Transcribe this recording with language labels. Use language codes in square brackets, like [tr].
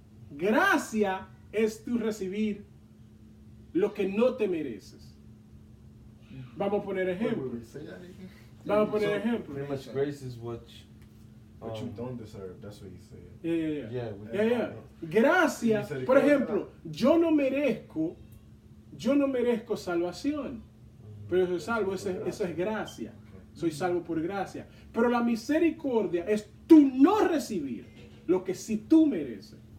[es] Gracia es tú recibir lo que no te mereces. Vamos a poner ejemplos. [en] Pretty much grace is what you don't deserve. That's what he said. Yeah. [es] Gracia, por ejemplo, yo no merezco salvación, pero soy salvo, eso es gracia. Soy salvo por gracia. Pero la misericordia es tú no recibir lo que sí tú mereces.